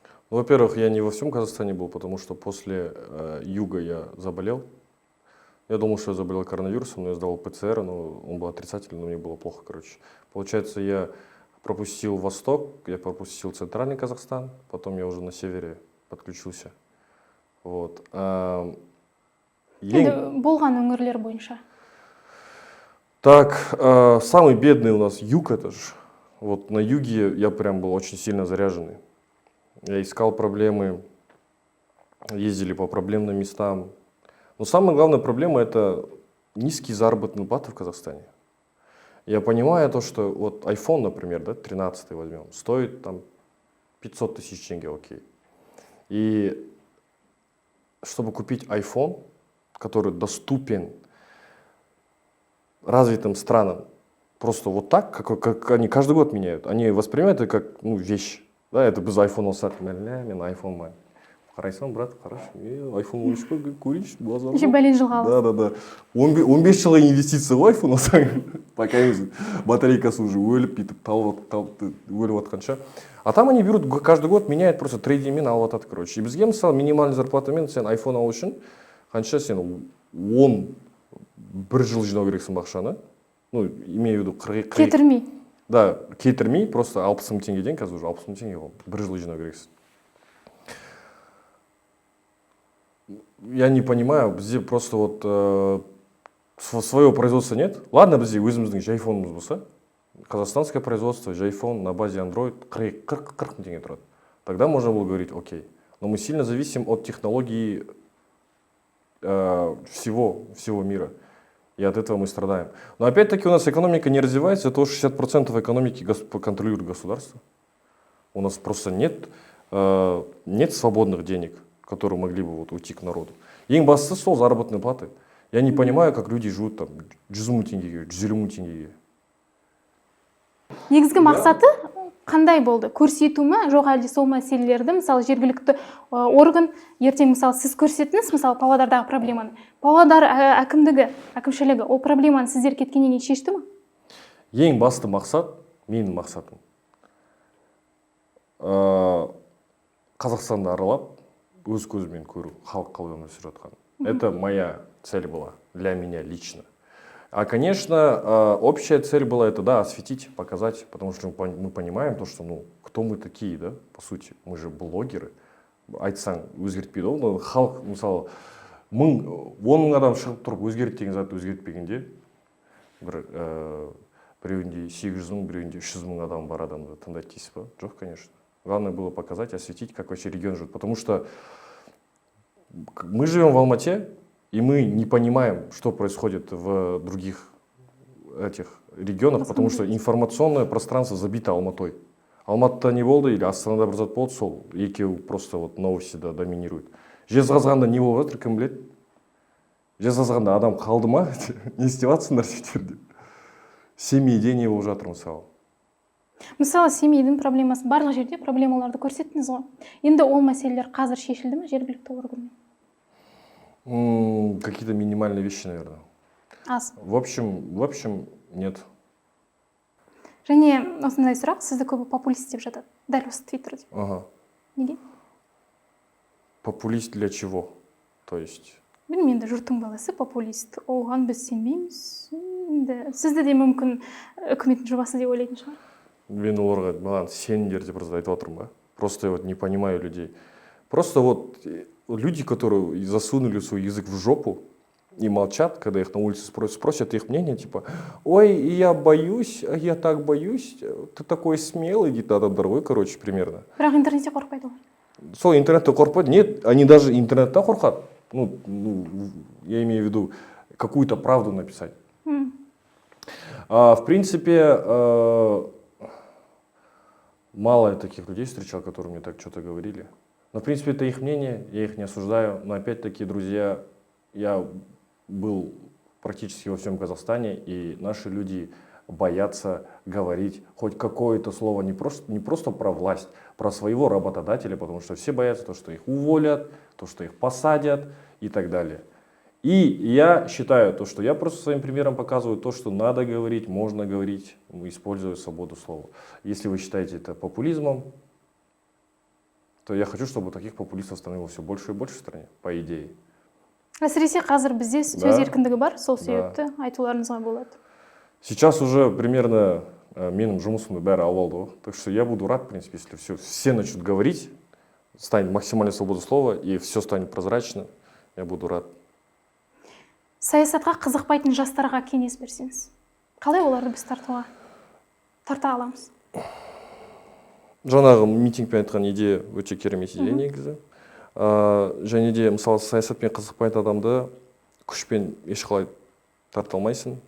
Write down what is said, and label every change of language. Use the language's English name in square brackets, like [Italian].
[Russian] Во-первых, я не во всем Казахстане был, потому что после юга я заболел. Я думал, что я заболел коронавирусом, но я сдал ПЦР, но он был отрицательный, но мне было плохо, короче. Получается, я пропустил Восток, я пропустил Центральный Казахстан, потом я уже на севере подключился. Вот. [Kazakh] Болған өңірлер бойынша? [Russian] Так, самый бедный у нас юг, это же. Вот на юге я прям был очень сильно заряженный. Я искал проблемы, ездили по проблемным местам. Но самая главная проблема — это низкие заработные платы в Казахстане. Я понимаю то, что вот iPhone, например, да, 13 возьмем, стоит там 500 тысяч тенге, окей. И чтобы купить iPhone, который доступен развитым странам, просто вот так, как они каждый год меняют, они воспринимают это как вещь. Да, это без [Kazakh] iPhone олсат, мен iPhone май. Қарайсам, брат, қараш, iPhone 13 қой, көрейінші, базар. Еще бәлен жылға аласың. [Russian] Да. [Kazakh] 15 жылға инвестиция ғой iPhone алсаң, пока батарейкасы уже өліп, бүйтіп, өліп атқанша. [Russian] А там они берут, каждый год меняют просто [Kazakh] трейдингмен алып атады, короче. И бізге, мысалы, минимальный зарплатамен сен iPhone алу үшін, қанша сен 11 жыл жинау керексің бақшаны. [Russian] Ну, имею в виду 40... [Kazakh] Кетірмей. Да, кетірмей, просто 60 мың теңгеден, қазір уже 60 мың теңге ғой, 1 жыл жинау керексің. [Russian] Я не понимаю, бізде просто вот своего производства нет. [Kazakh] Ладно, бізде өзіміздің жайфонымыз болса, [Russian] казахстанское производство, [Kazakh] жайфон [Russian] на базе [Kazakh] Android 40 мың теңге тұрады. [Russian] Тогда можно было говорить, окей. Но мы сильно зависим от технологий всего мира. И от этого мы страдаем. Но опять-таки у нас экономика не развивается, то 60% экономики контролирует государство. У нас просто нет свободных денег, которые могли бы вот уйти к народу. [Kazakh] Ең бастысы сол [Russian] заработные платы. Я не понимаю, как люди живут там 100 мың теңгеге, 150 мың теңгеге. [Kazakh] Негізгі мақсаты қандай болды? Көрсету ме, жоқ әлде сол мәселелерді, мысалы жергілікті орган, ертең мысалы сіз көрсеттіңіз, мысалы Павлодардағы проблеманы. Павлодар әкімшілігі ол проблеманы сіздер кеткеннен кейін шешті ме? Ең басты мақсат, менің мақсатым, Қазақстанды аралап, өз көзімен көру, халық қалай өмір сүріп жатқанын. [Russian] Это моя цель была, для меня лично. А, конечно, общая цель была это, да, осветить, показать, потому что мы понимаем то, что, кто мы такие, да, по сути, мы же блогеры. [Kazakh] Айтсаң өзгертпейді ол, халық, мысалы, 10 мың адам шығып тұрып өзгерт деген затты өзгертпегенде, бір біреуінде 800 мың, біреуінде 300 мың адам бар адамды тыңдайды дейсіз ба? Жоқ, конечно. [Russian] Главное было показать, осветить, как вообще регион живет. Потому что мы живем в Алмате, и мы не понимаем, что происходит в других этих регионах, потому что информационное пространство забито Алматой. [Kazakh] Алматыда не болды или Астанада бір зат болды, сол екеуі просто вот новостида доминирует. Жезқазғанда не болып жатыр, кім біледі? Жезқазғанда адам қалды ма? Не істеп жатсыңдар деп. Семейде не болып жатыр мысалы? Мысалы, семейдің проблемасы, барлық жерде проблемаларды көрсеттіңіз ғой. Енді ол мәселелер қазір шешілді ме жергілікті органмен? [Russian] Какие-то минимальные вещи, наверное. [Kazakh] Аз. [Russian] В общем, нет. [Kazakh] Және осындай сұрақ, сізді көбі популист деп жатады, дәл осы Твиттерде. Ага. Неге? [Russian] Популист для чего? То есть? [Kazakh] Білмеймін, енді жұрттың баласы популист. Оған біз сенбейміз. Сізді де мүмкін үкіметтің жобасы деп ойлайтын шығар. Мен оларға маған сендер деп просто айтып отырмын ба? [Russian] Просто я вот не понимаю людей. Просто вот люди, которые засунули свой язык в жопу и молчат, когда их на улице спросят их мнение, типа, ой, я боюсь, я так боюсь, ты такой смелый, [Kazakh] дейді адамдар ғой, [Russian] короче, примерно. [Kazakh] Бірақ интернетте қорқпайды ғой. Сол интернетте қорқпайды? [Russian] Нет, они даже [Kazakh] интернеттен қорқады. [Russian] Ну, я имею в виду какую-то правду написать. В принципе, мало я таких людей встречал, которые мне так что-то говорили. Но, в принципе, это их мнение, я их не осуждаю. Но, опять-таки, друзья, я был практически во всем Казахстане, и наши люди боятся говорить хоть какое-то слово не просто про власть, про своего работодателя, потому что все боятся то, что их уволят, то, что их посадят и так далее. И я считаю, то, что я просто своим примером показываю то, что надо говорить, можно говорить, используя свободу слова. Если вы считаете это популизмом, то я хочу, чтобы таких популистов становилось все больше и больше в стране, по идее. [Kazakh] Әсіресе қазір бізде сөз еркіндігі бар, сол себепті айтуларыңызға болады. [Russian] Сейчас уже примерно [Kazakh] менің жұмысымды бәрі алып алды ғой. [Russian] Так что я буду рад, в принципе, если все начнут говорить, станет максимальная свобода слова, и все станет прозрачно, я буду рад. [Kazakh] Саясатқа қызықпайтын жастарға кеңес берсеңіз, қалай оларды біз тарта аламыз? Жаңағы митингпен айтқан идея өте керемет идея негізі. Және де мысалы саясатпен қызықпайтын адамды күшпен ешқалай тарта алмайсың.